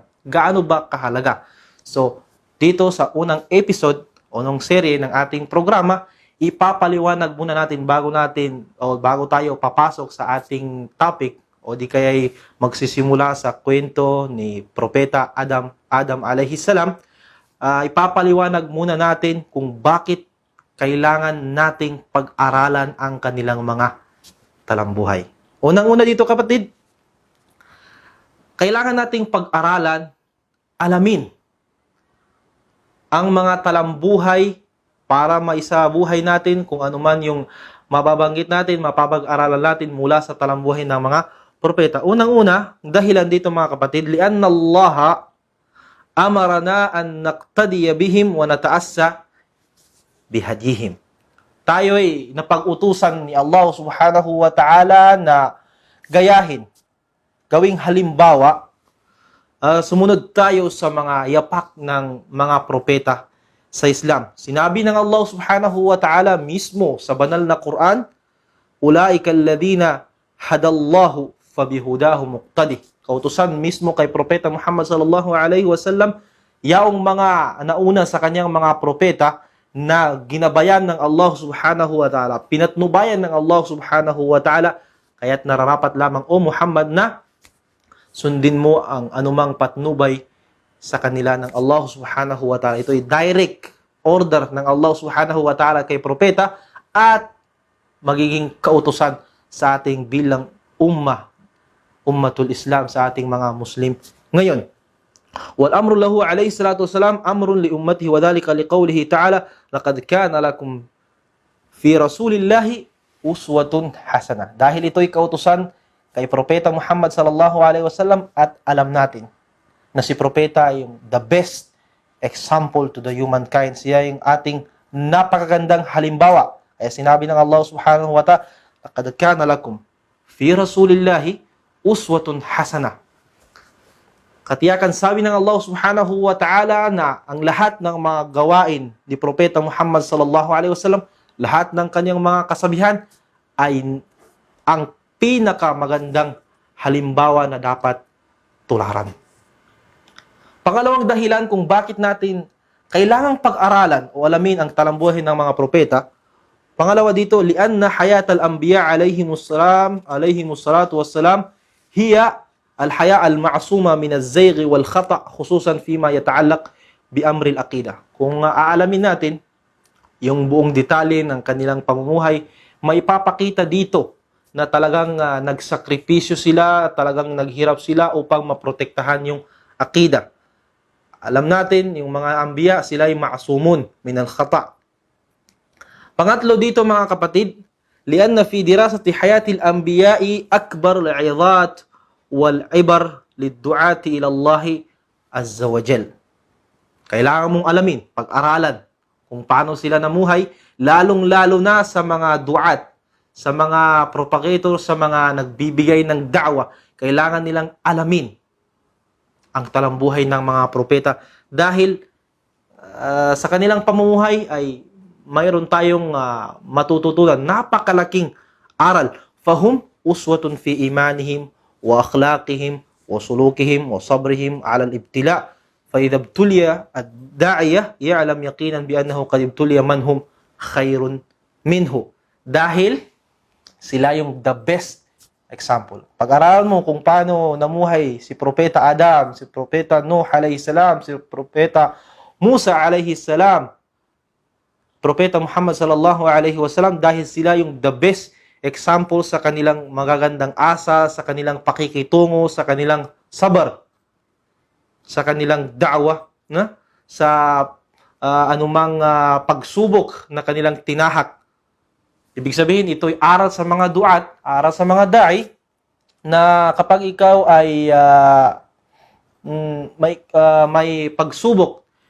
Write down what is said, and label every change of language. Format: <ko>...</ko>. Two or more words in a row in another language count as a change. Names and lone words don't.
<tl>Gaano ba kahalaga? So, dito sa unang episode o nung serye ng ating programa, ipapaliwanag muna natin bago tayo papasok sa ating topic o di kaya'y magsisimula sa kwento ni Propeta Adam</tl> <ar>عليه السلام.</ar> <tl>Ipapaliwanag muna natin kung bakit kailangan nating pag-aralan ang kanilang mga talambuhay. Unang-una dito, kapatid, kailangan nating pag-aralan, alamin ang mga talambuhay para maisabuhay natin kung ano man yung mababanggit natin, mapapag-aralan natin mula sa talambuhay ng mga propeta. Unang-una, dahilan dito, mga kapatid,</tl> <ar>لأن الله أمرنا أن نقتدي بهم ونتأسى بهديهم.</ar> <tl>Tayo ay napag-utusan ni Allah</tl> <ar>سبحانه وتعالى</ar> <tl>na gayahin, gawing halimbawa sumunod tayo sa mga yapak ng mga propeta sa Islam. Sinabi ng Allah</tl> <ar>سبحانه وتعالى</ar> <tl>mismo sa banal na Quran,</tl> <ar>"أولئك الذين هدى الله فبهداهم اقتده."</ar> <tl>Kautusan mismo kay Propeta Muhammad</tl> <ar>صلى الله عليه وسلم,</ar> <tl>yaong mga nauna sa kanyang mga propeta na ginabayan ng Allah</tl> <ar>سبحانه وتعالى,</ar> <tl>pinatnubayan ng Allah</tl> <ar>سبحانه وتعالى,</ar> <tl>kaya't nararapat lamang, O Muhammad, na sundin mo ang anumang patnubay sa kanila ng Allah</tl> <ar>سبحانه وتعالى.</ar> <tl>Ito ay</tl> <en>direct order</en> <tl>ng Allah</tl> <ar>سبحانه وتعالى</ar> <tl>kay propeta at magiging kautusan sa ating bilang</tl> <ar>أمة الإسلام,</ar> <tl>sa ating mga Muslim ngayon.</tl> <ar>والأمر له عليه الصلاة والسلام أمر لأمته وذلك لقوله تعالى لقد كان لكم في رسول الله أسوة حسنة.</ar> <tl>Dahil ito'y kautusan kay Propeta Muhammad</tl> <ar>صلى الله عليه وسلم</ar> <tl>at alam natin na si Propeta ay yung</tl> <en>the best example to the humankind.</en> <tl>Siya yung ating napakagandang halimbawa. Kaya sinabi ng Allah</tl> <ar>سبحانه وتعالى, لقد كان لكم في رسول الله أسوة حسنة.</ar> <tl>Katiyakan sabi ng Allah</tl> <ar>سبحانه وتعالى</ar> <tl>na ang lahat ng mga gawain ni Propeta Muhammad</tl> <ar>صلى الله عليه وسلم,</ar> <tl>lahat ng kanyang mga kasabihan ay ang pinakamagandang halimbawa na dapat tularan. Pangalawang dahilan kung bakit natin kailangang pag-aralan o alamin ang talambuhin ng mga propeta, pangalawa dito,</tl> <ar>لأن حياة الأنبياء عليهم الصلاة والسلام هي الحياة المعصومة من الزيغ والخطأ خصوصا فيما يتعلق بأمر العقيدة.</ar> <tl>Kung aalamin natin yung buong detalye ng kanilang pamumuhay, maipapakita dito na talagang nagsakripisyo sila, talagang naghirap sila upang maprotektahan yung akida. Alam natin, yung mga anbiya, sila ay</tl> <ar>معصومون من الخطأ'.</ar> <tl>Pangatlo dito mga kapatid,</tl> <ar>لأن في دراسة حياة الأنبياء أكبر العظات والعبر للدعاة إلى الله عز وجل.</ar> <tl>Kailangan mong alamin, pag-aralan kung paano sila namuhay, lalong-lalo na sa mga du'at, sa mga propagator, sa mga nagbibigay ng da'wa, kailangan nilang alamin ang talambuhay ng mga propeta dahil sa kanilang pamumuhay ay mayroon tayong matututunan, napakalaking aral.</tl> <ar>فهم أسوة في إيمانهم وأخلاقهم وسلوكهم وصبرهم على الابتلاء. فإذا ابتلي الداعية يعلم يقينا بأنه قد ابتلي من هم خير منه.</ar> <tl>Dahil sila yung</tl> <en>the best example.</en> <tl>Pag-aralan mo kung paano namuhay si Propeta Adam, si Propeta Nuh</tl> <ar>عليه السلام,</ar> <tl>si Propeta Musa</tl> <ar>عليه السلام,</ar> <tl>Propeta Muhammad</tl> <ar>صلى الله عليه وسلم,</ar> <tl>dahil sila yung</tl> <en>the best example</en> <tl>sa kanilang magagandang asa, sa kanilang pakikitungo, sa kanilang sabar, sa kanilang da'wa, na? Sa anumang pagsubok na kanilang tinahak. Ibig sabihin, ito'y aral sa mga duat, aral sa mga da'i, na kapag ikaw ay may pagsubok na</tl>